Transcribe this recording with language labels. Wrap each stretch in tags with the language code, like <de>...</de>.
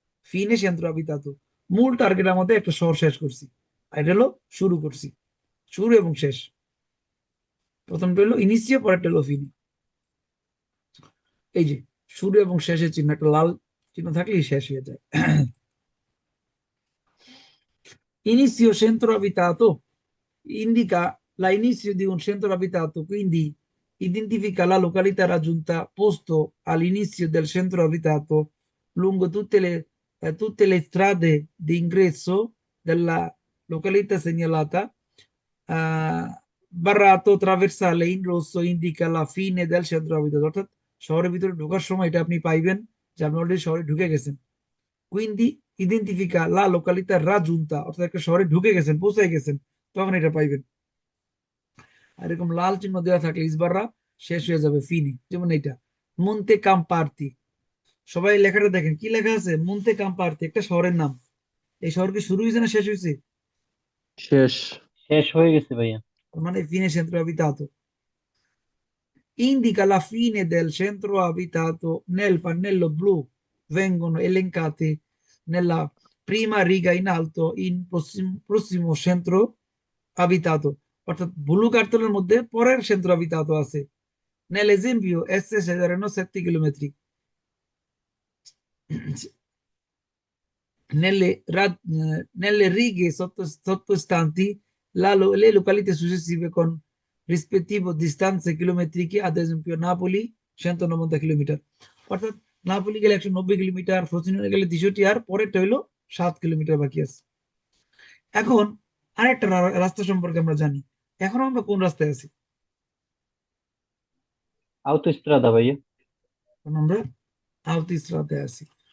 <bn>ফিনে সেন্ট্রো আবিতাতো, মূল টার্গেট আমাদের একটা শহর শেষ করছি, আর এটা হলো শুরু করছি, শুরু এবং শেষ। প্রথমটা হলো ইনিসিও, পরেরটা হলো ফিনি। এই যে শুরু এবং শেষের চিহ্ন, একটা লাল চিহ্ন থাকলেই শেষ হয়ে যায়।</bn> <it>Inizio centro abitato indica l'inizio di un centro abitato, quindi identifica la località raggiunta posto all'inizio del centro abitato lungo tutte le strade di ingresso della località segnalata. Barrato traversale in rosso indica la fine del centro abitato,</it> <bn>অর্থাৎ শহরের ভিতরে ঢোকার সময় এটা আপনি পাইবেন যে আপনি অলরেডি শহরে ঢুকে গেছেন। quindi identifica la località raggiunta, অর্থাৎ একটা শহরে ঢুকে গেছেন, পৌঁছে গেছেন, তখন এটা পাইবেন। আর এরকম লাল চিহ্ন দেওয়া থাকলে ইসবাররা শেষ হয়ে যাবে, ফিনি। যেমন এটা মন্তে কাম্পার্তি, সবাই লেখাটা দেখেন, কি লেখা আছে? মুনতে কাম্পার্তে, একটা শহরের নাম। এই শহর কি শুরু হয়েছে না শেষ হয়েছে? শেষ। শেষ হয়ে গেছে ভাইয়া।</bn> <it>মানে fine centro abitato. Indica la fine del centro abitato. Nel pannello blu vengono elencati nella prima riga in alto in prossimo centro abitato.</it> <bn>অর্থাৎ ব্লু কার্টনের মধ্যে পরের centro abitato আছে।</bn> <it>Nell'esempio esse saranno 7 chilometri. Nelle righe sottostanti le località successive con rispettivo distanze chilometriche, ad esempio Napoli 190 কিলোমিটার।</it> <bn>অর্থাৎ Napoli গেলে 190 kilometre, ফ্রোসিনোনে গেলে 63, আর পরেরটা হইলো 7 kilometre বাকি আছে। এখন আরেকটা রাস্তা সম্পর্কে আমরা জানি। এখন আমরা কোন রাস্তায় আছি? আউটোস্ট্রাদা ভাইয়া। এখন আমরা আউতিস্রাতে আছি।</bn>